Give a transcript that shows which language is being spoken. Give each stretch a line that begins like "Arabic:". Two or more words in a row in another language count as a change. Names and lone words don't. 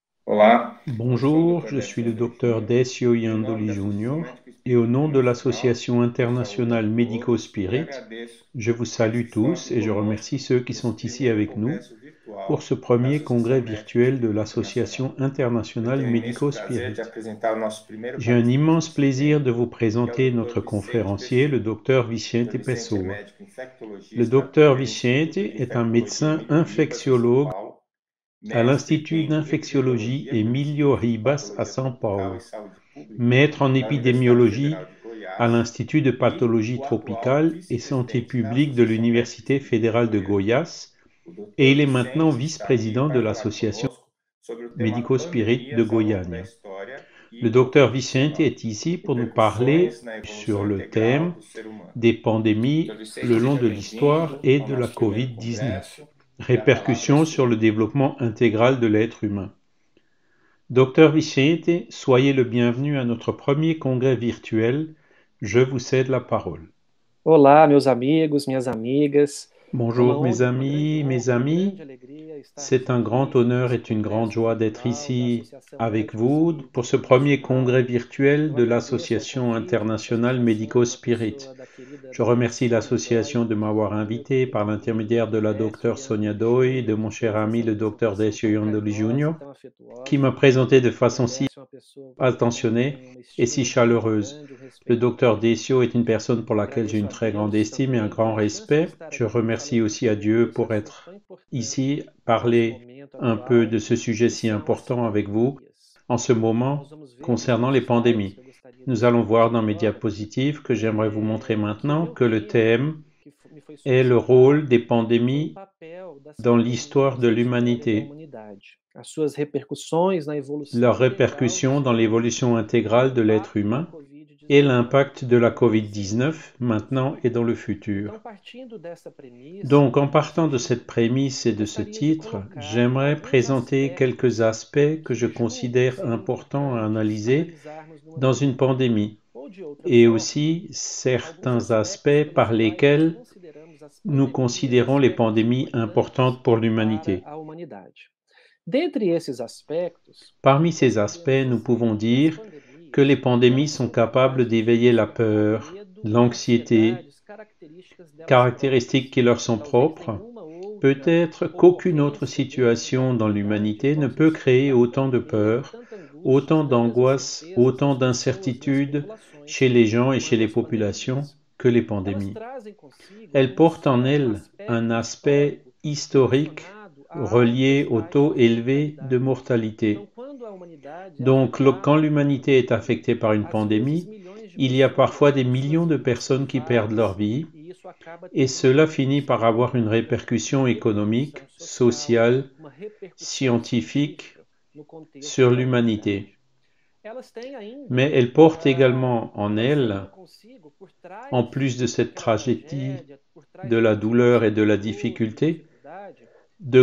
Portuguese: Olá, eu sou o
French: Bonjour, Dr. je suis Décio le André docteur
Portuguese: Júnior,
French: Decio
Portuguese: em nome
French: Yandoli
Portuguese: da Associação
French: Jr.
Portuguese: Médico
French: et au
Portuguese: Espírita
French: nom de
Portuguese: Internacional.
French: l'Association
Portuguese: Eu saúdo a
French: internationale
Portuguese: todos e
French: Médico-Spirit,
Portuguese: agradeço
French: je vous
Portuguese: que
French: salue tous
Portuguese: participem
French: et je remercie
Portuguese: conosco
French: ceux qui
Portuguese: desse
French: sont ici
Portuguese: primeiro
French: avec nous
Portuguese: congresso
French: pour
Portuguese: virtual
French: ce
Portuguese: da
French: premier
Portuguese: Associação
French: congrès
Portuguese: Médico
French: virtuel de
Portuguese: Espírita Internacional.
French: l'Association
Portuguese: Eu
French: internationale
Portuguese: tenho o imenso prazer de
French: Médico-Spirit.
Portuguese: apresentar o nosso primeiro
French: J'ai un
Portuguese: palestrante
French: immense
Portuguese: desse
French: plaisir de
Portuguese: evento,
French: vous
Portuguese: que é o
French: présenter
Portuguese: Dr.
French: notre
Portuguese: Vicente
French: conférencier, le
Portuguese: Pessoa.
French: docteur
Portuguese: O Dr.
French: Vicente
Portuguese: Vicente é
French: Pessoa.
Portuguese: médico
French: Le
Portuguese: infectologista
French: docteur
Portuguese: pelo
French: Vicente
Portuguese: Instituto de
French: est un
Portuguese: Infectologia
French: médecin
Portuguese: Emílio Ribas, em São
French: infectiologue
Portuguese: Paulo,
French: à
Portuguese: mestre
French: l'Institut
Portuguese: em
French: d'infectiologie
Portuguese: epidemiologia pelo
French: Emilio
Portuguese: Instituto de
French: Ribas à
Portuguese: Patologia
French: São
Portuguese: Tropical e
French: Paulo,
Portuguese: Saúde Pública
French: maître en
Portuguese: da Universidade
French: épidémiologie
Portuguese: Federal de
French: à
Portuguese: Goiás
French: l'Institut de
Portuguese: e
French: pathologie
Portuguese: o atual
French: tropicale et santé
Portuguese: vice-presidente da
French: publique de
Portuguese: Associação Médica
French: l'Université
Portuguese: Espírita de
French: fédérale de
Portuguese: Goiânia.
French: Goiás
Portuguese: O
French: et
Portuguese: Dr.
French: il est maintenant
Portuguese: Vicente está aqui
French: vice-président de
Portuguese: para falar
French: l'Association
Portuguese: conosco sobre o tema
French: Médico-Spirit de
Portuguese: pandemias ao longo da
French: Goiânia.
Portuguese: história
French: Le
Portuguese: e
French: docteur Vicente
Portuguese: Covid-19,
French: est ici pour nous parler
Portuguese: repercussões na evolução
French: sur le
Portuguese: integral
French: thème
Portuguese: do ser humano.
French: des
Portuguese: Dr.
French: pandémies
Portuguese: Vicente,
French: le long
Portuguese: seja
French: de l'histoire
Portuguese: bem-vindo
French: et
Portuguese: ao
French: de la
Portuguese: nosso primeiro
French: Covid-19.
Portuguese: congresso e a palavra é
French: Répercussions sur
Portuguese: sua.
French: le développement intégral de l'être humain. Docteur Vicente, soyez le bienvenu à notre premier congrès virtuel. Je vous cède la parole.
Portuguese: Olá, meus amigos, minhas amigas. É
French: Bonjour mes
Portuguese: uma grande
French: amis, mes
Portuguese: honra, uma
French: amis.
Portuguese: grande alegria estarmos
French: C'est un grand
Portuguese: aqui
French: honneur
Portuguese: nesse
French: et une grande
Portuguese: congresso
French: joie d'être
Portuguese: virtual da
French: ici
Portuguese: Associação
French: avec
Portuguese: Médico
French: vous
Portuguese: Espírita
French: pour ce premier
Portuguese: Internacional.
French: congrès virtuel
Portuguese: Eu
French: de
Portuguese: agradeço ao
French: l'Association
Portuguese: convite, com
French: internationale
Portuguese: satisfação, na
French: Médico-Spirit.
Portuguese: pessoa da querida
French: Je
Portuguese: doutora
French: remercie
Portuguese: Sônia
French: l'association
Portuguese: Dói,
French: de m'avoir
Portuguese: do meu
French: invité par
Portuguese: querido amigo
French: l'intermédiaire de
Portuguese: Dr.
French: la
Portuguese: Décio
French: docteure Sonia
Portuguese: Iandoli
French: Doi, de
Portuguese: Júnior,
French: mon
Portuguese: que
French: cher
Portuguese: fez essa
French: ami le docteur
Portuguese: apresentação
French: Decio
Portuguese: tão
French: Yandoli
Portuguese: carinhosa e
French: Jr.,
Portuguese: tão
French: qui
Portuguese: afetuosa.
French: m'a présenté de
Portuguese: Dr.
French: façon si
Portuguese: Décio é uma pessoa pela qual eu
French: attentionnée
Portuguese: tenho uma
French: et
Portuguese: estima
French: si
Portuguese: muito
French: chaleureuse.
Portuguese: grande, um
French: Le
Portuguese: respeito muito
French: docteur
Portuguese: grande.
French: Decio est une personne pour laquelle j'ai
Portuguese: Agradeço
French: une
Portuguese: a
French: très grande
Portuguese: Deus
French: estime et un
Portuguese: também
French: grand
Portuguese: pela chance de
French: respect.
Portuguese: estar
French: Je
Portuguese: aqui
French: remercie
Portuguese: falando um
French: aussi à
Portuguese: pouco
French: Dieu
Portuguese: desse
French: pour
Portuguese: assunto
French: être
Portuguese: tão importante
French: ici,
Portuguese: no nosso
French: parler
Portuguese: momento
French: un peu
Portuguese: atual,
French: de ce sujet
Portuguese: que
French: si
Portuguese: são as
French: important avec vous
Portuguese: pandemias.
French: en ce
Portuguese: Nós
French: moment
Portuguese: vamos ver nos
French: concernant les
Portuguese: nossos slides,
French: pandémies.
Portuguese: que eu gostaria de
French: Nous allons voir
Portuguese: compartilhar
French: dans mes
Portuguese: agora,
French: diapositives que j'aimerais vous montrer
Portuguese: que o
French: maintenant
Portuguese: meu
French: que le
Portuguese: tema
French: thème
Portuguese: me foi
French: est le rôle
Portuguese: solicitado
French: des
Portuguese: foi o
French: pandémies
Portuguese: papel das
French: dans l'histoire
Portuguese: pandemias
French: de
Portuguese: na história da
French: l'humanité,
Portuguese: humanidade, as suas repercussões na evolução
French: leurs
Portuguese: integral do
French: répercussions dans
Portuguese: ser humano
French: l'évolution
Portuguese: e o
French: intégrale de l'être
Portuguese: impacto da
French: humain et
Portuguese: Covid-19
French: l'impact de la
Portuguese: no presente.
French: Covid-19 maintenant et dans le
Portuguese: Então,
French: futur.
Portuguese: partindo dessa premissa,
French: Donc, en
Portuguese: a
French: partant de
Portuguese: gente
French: cette prémisse et de ce
Portuguese: gostaria de
French: titre,
Portuguese: colocar
French: j'aimerais
Portuguese: alguns
French: présenter quelques
Portuguese: aspectos
French: aspects que
Portuguese: que
French: je
Portuguese: eu julgo
French: considère
Portuguese: serem
French: importants à
Portuguese: importantes
French: analyser
Portuguese: analisarmos numa
French: dans une
Portuguese: pandemia.
French: pandémie,
Portuguese: Ou, de outra
French: et
Portuguese: forma,
French: aussi
Portuguese: alguns
French: certains
Portuguese: aspectos
French: aspects
Portuguese: pelos
French: par
Portuguese: quais nós
French: lesquels
Portuguese: consideramos as
French: nous
Portuguese: pandemias
French: considérons les
Portuguese: aspectos
French: pandémies
Portuguese: importantes
French: importantes pour
Portuguese: para
French: l'humanité.
Portuguese: a humanidade. Dentre esses aspectos,
French: Parmi ces
Portuguese: nós podemos
French: aspects, nous
Portuguese: dizer
French: pouvons
Portuguese: que as
French: dire que les
Portuguese: pandemias não
French: pandémies sont
Portuguese: são
French: capables
Portuguese: capazes de
French: d'éveiller la
Portuguese: despertar
French: peur,
Portuguese: medo e
French: l'anxiété,
Portuguese: ansiedades características delas
French: caractéristiques
Portuguese: próprias.
French: qui leur sont
Portuguese: Talvez
French: propres.
Portuguese: nenhuma outra
French: Peut-être qu'aucune autre
Portuguese: ocorrência dentro da
French: situation dans
Portuguese: humanidade
French: l'humanité ne
Portuguese: possa
French: peut créer
Portuguese: despertar
French: autant
Portuguese: tanto
French: de
Portuguese: medo,
French: peur,
Portuguese: tanta angústia,
French: autant
Portuguese: tantas
French: d'angoisse,
Portuguese: incertezas
French: autant
Portuguese: nas pessoas, nas
French: d'incertitudes
Portuguese: populações,
French: chez les gens et chez
Portuguese: quanto
French: les
Portuguese: as
French: populations
Portuguese: pandemias.
French: que les
Portuguese: Elas
French: pandémies.
Portuguese: trazem consigo
French: Elles
Portuguese: não
French: portent en
Portuguese: só um
French: elles un
Portuguese: aspecto
French: aspect
Portuguese: histórico
French: historique
Portuguese: relacionado a altas
French: relié au taux
Portuguese: taxas de
French: élevé de
Portuguese: mortalidade. Então,
French: mortalité.
Portuguese: quando a humanidade é
French: Donc, quand
Portuguese: afetada por uma
French: l'humanité est
Portuguese: pandemia,
French: affectée par une
Portuguese: às vezes
French: pandémie,
Portuguese: milhões de
French: il y a parfois
Portuguese: pessoas
French: des
Portuguese: têm suas
French: millions de
Portuguese: vidas
French: personnes qui perdent leur
Portuguese: ceifadas
French: vie,
Portuguese: e isso acaba
French: et
Portuguese: tendo uma
French: cela finit par
Portuguese: repercussão
French: avoir une
Portuguese: econômica, uma
French: répercussion économique,
Portuguese: repercussão social,
French: sociale,
Portuguese: uma repercussão
French: scientifique
Portuguese: científica no contexto
French: sur
Portuguese: da humanidade.
French: l'humanité.
Portuguese: Elas têm ainda,
French: Mais elles portent également en elles,
Portuguese: trazendo consigo por
French: en
Portuguese: trás
French: plus de cette
Portuguese: daquela
French: tragédie
Portuguese: tragédia, por trás
French: de la
Portuguese: daquelas
French: douleur et
Portuguese: situações
French: de
Portuguese: de
French: la
Portuguese: dor, de
French: difficulté,
Portuguese: dificuldade,
French: de